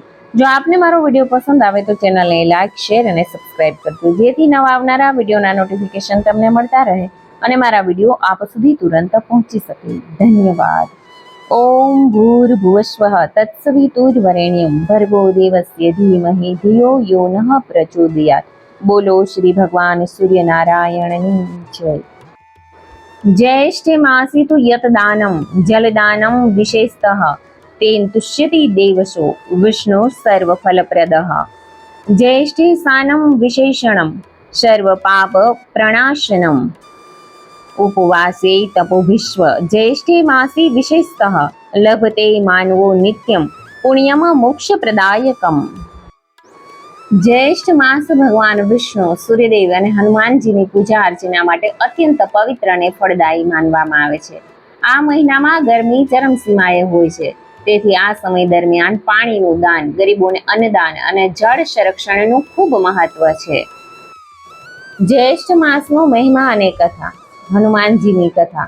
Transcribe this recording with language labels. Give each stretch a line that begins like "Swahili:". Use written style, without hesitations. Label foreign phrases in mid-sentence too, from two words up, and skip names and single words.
Gujarati: જો આપને મારો વિડીયો પસંદ આવે તો ચેનલને લાઈક, શેર અને સબસ્ક્રાઇબ કરજો, જેથી નવા આવનારા વિડીયોના નોટિફિકેશન તમને મળતા રહે અને મારા વિડીયો આપ સુધી તુરંત પહોંચી શકે। ધન્યવાદ।
Sanskrit: ઓમ ભૂર્ભુવસ્વઃ તત્સવિતુર્વરેણ્યં ભર્ગો દેવસ્ય ધીમહિ ધિયો યો નઃ પ્રચોદયાત।
Gujarati: બોલો શ્રી ભગવાન સૂર્યનારાયણની જય।
Sanskrit: ज्येष्ठे मासि तु यत् दानं जलदानं विशेषतः तेन तुष्यति देवशो विष्णु सर्वफलप्रदः। ज्येष्ठे सानं विशेषणं सर्वपाप प्रणाशनम्। उपवासे तपोभिश्व ज्येष्ठे मासि विशेषतः लभते मानवो नित्यं पुण्यम मोक्षप्रदायकम्।
Gujarati: જ્યેષ્ઠ માસ ભગવાન વિષ્ણુ, સૂર્યદેવ અને હનુમાનજીની પૂજા અર્ચના માટે અત્યંત પવિત્ર અને ફળદાયી માનવામાં આવે છે। આ મહિનામાં ગરમી ચરમસીમાએ હોય છે, તેથી આ સમય દરમિયાન પાણીનું દાન, ગરીબોને અન્નદાન અને જળ સંરક્ષણનું ખૂબ મહત્વ છે। જ્યેષ્ઠ માસનો મહિમા અને કથા। હનુમાનજીની કથા।